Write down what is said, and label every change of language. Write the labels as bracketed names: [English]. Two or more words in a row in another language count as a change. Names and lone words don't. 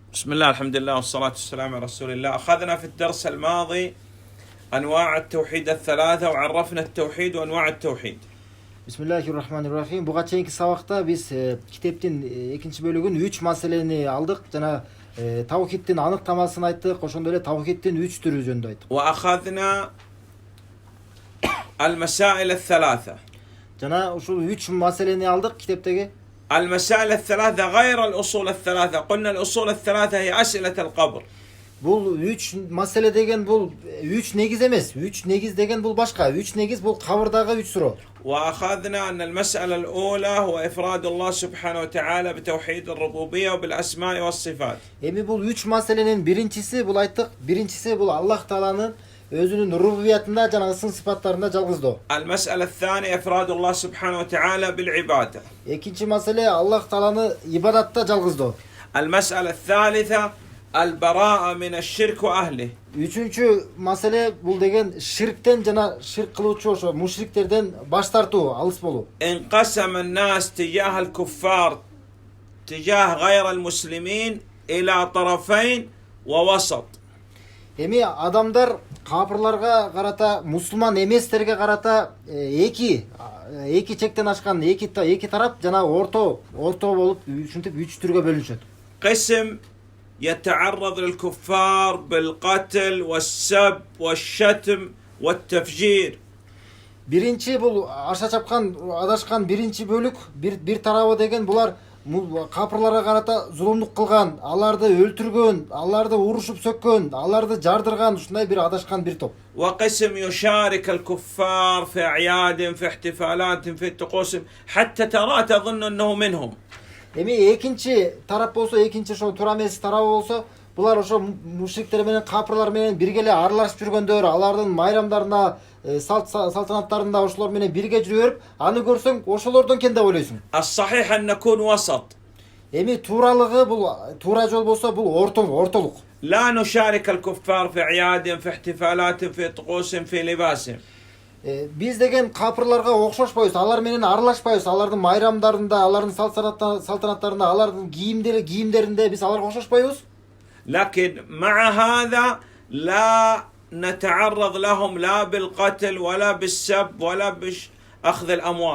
[Arabic] بسم الله الحمد لله والصلاة والسلام على رسول الله. أخذنا في الدرس الماضي أنواع التوحيد الثلاثة وعرفنا التوحيد وأنواع التوحيد. Bismillahirrahmanirrahim. [Kyrgyz] Буга чейинки сабакта биз китептин экинчи бөлүгүн 3 маселени алдык. Жана тавхидтин аныктамасын айттык, ошондой эле тавхидтин 3 түрү жөнүндө айттык. [Arabic] وأخذنا المسائل الثلاثة. [Kyrgyz] Жана ушул 3 маселени алдык китептеги. [Arabic] المسائل الثلاثة غير الأصول الثلاثة. قلنا الأصول الثلاثة هي أسئلة القبر. [Kyrgyz] Бул 3 маселе деген бул 3 негиз эмес. 3 негиз деген бул башка. 3 негиз бул кабырдагы 3 суроо. [Arabic] وأخذنا أن المسألة الأولى هو إفراد الله سبحانه وتعالى بتوحيد الربوبية وبالأسماء والصفات. [Kyrgyz] Эми бул 3 маселенин биринчиси бул айттык. Биринчиси бул Аллах Тааланын өзүнүн рубубиятында жана сын сыпаттарында жалгыздоо. [Arabic] المسألة الثانية إفراد الله سبحانه وتعالى بالعبادة. [Kyrgyz] Экинчи маселе Аллах Тааланы ибадатта жалгыздоо. [Arabic] المسألة الثالثة البراءة من الشرك وأهله. [Kyrgyz] Үчүнчү маселе бул деген ширктен жана ширк кылуучу ошо мушриктерден баш тартуу, алыс болуу. [Arabic] انقسم الناس تجاه الكفار تجاه غير المسلمين إلى طرفين ووسط. [Kyrgyz] Эми адамдар капырларга карата, мусулман эместерге карата эки чектен ашкан эки тарап жана орто болуп, ушинтип 3 түргө бөлүнүшөт. [Arabic] قسم يتعرض للكفار بالقتل والسب والشتم والتفجير. [Kyrgyz] Биринчи бул аша чапкан, адашкан биринчи бөлүк, бир тарабы деген булар капырларга карата зулумдук кылган, аларды өлтүргөн, аларды урушуп сөккөн, аларды жардырган, ушундай бир адашкан бир топ. [Arabic] وقسم يشارك الكفار في أعيادهم في احتفالاتهم في طقوسهم حتى ترى تظن أنه منهم. [Kyrgyz] Эми экинчи тарап болсо, экинчи ошо туура эмес тарабы болсо, булар ошо мушриктер менен капырлар менен бирге эле аралашып жүргөндөр, алардын майрамдарына, салтанаттарында ошолор менен бирге жүрүп берип, аны көрсөң ошолордон экен деп ойлойсуң. [Arabic] الصحيح أن نكون وسط. [Kyrgyz] Эми тууралыгы бул туура жол болсо бул ортолук. [Arabic] لا نشارك الكفار في أعيادهم في احتفالاتهم في طقوسهم في لباسهم. [Kyrgyz] Биз деген капырларга окшошпойбуз, алар менен аралашпайбыз, алардын майрамдарында, алардын салтанаттарында, алардын кийимдеринде биз аларга окшошпойбуз. [Arabic] لكن مع هذا لا نتعرض لهم لا بالقتل ولا بالسب ولا بأخذ الأموال.